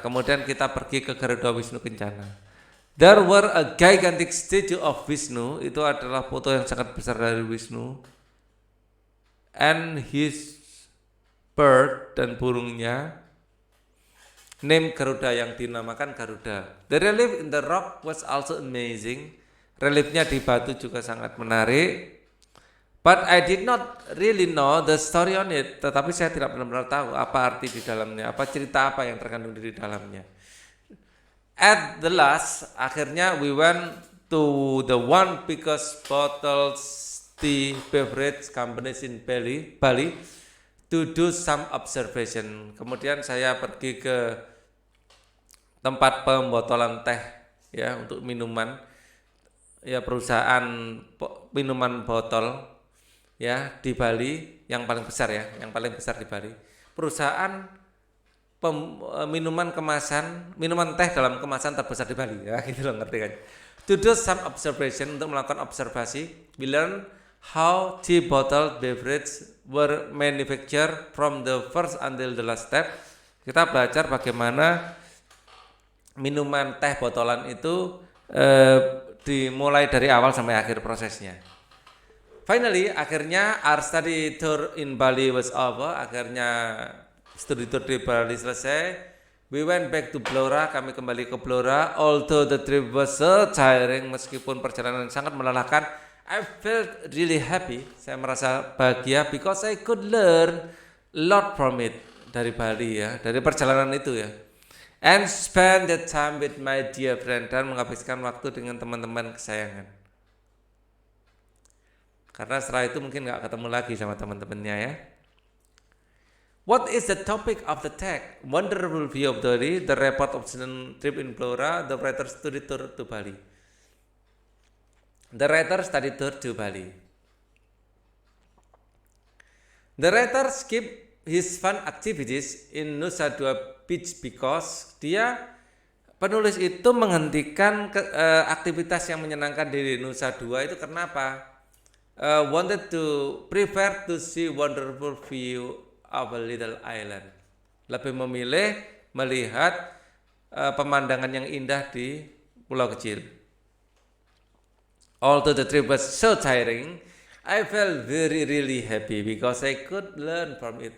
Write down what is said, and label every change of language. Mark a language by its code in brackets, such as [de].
[id] Kemudian kita pergi ke Garuda Wisnu Kencana. [en] There were a gigantic statue of Vishnu, [id] itu adalah foto yang sangat besar dari Wisnu, [en] and his bird [id] dan burungnya, [en] named Garuda [id] yang dinamakan Garuda. [en] The relief in the rock was also amazing. [id] Reliefnya di batu juga sangat menarik. [en] But I did not really know the story on it. [id] Tetapi saya tidak benar-benar tahu apa arti di dalamnya, apa cerita apa yang terkandung di dalamnya. [en] At the last, [id] akhirnya [en] we went to the one biggest bottle tea beverage companies in Bali to do some observation. [id] Kemudian saya pergi ke tempat pembotolan teh ya untuk minuman. Ya, perusahaan minuman botol ya di Bali yang paling besar di Bali. Perusahaan minuman teh dalam kemasan terbesar di Bali ya, gitu loh, ngerti kan. [en] To do some observation, [id] untuk melakukan observasi, [en] we learn how tea bottle beverage were manufactured from the first until the last step. [id] Kita belajar bagaimana minuman teh botolan itu dimulai dari awal sampai akhir prosesnya. [en] Finally, [id] akhirnya [en] our study tour in Bali was over. [id] Akhirnya studi tour di Bali selesai. [en] We went back to Blora, [id] kami kembali ke Blora. [en] Although the trip was so tiring, [id] meskipun perjalanan sangat melelahkan, [en] I felt really happy. [id] Saya merasa bahagia [en] because I could learn a lot from it [id] dari Bali ya, dari perjalanan itu ya. [en] And spend the time with my dear friend [id] dan menghabiskan waktu dengan teman-teman kesayangan. Karena setelah itu mungkin nggak ketemu lagi sama teman-temannya ya. [en] What is the topic of the text? Wonderful view of Bali, the report of student trip in Blora, the writer study tour to Bali. The writer study tour to Bali. The writer skip his fun activities in Nusa Dua Beach because [id] penulis itu menghentikan aktivitas yang menyenangkan di Nusa Dua itu kenapa? [en] Wanted to prefer to see wonderful view of a little island. [id] Lebih memilih melihat pemandangan yang indah di pulau kecil. [en] Although the trip was so tiring, I felt really happy because I could learn from it.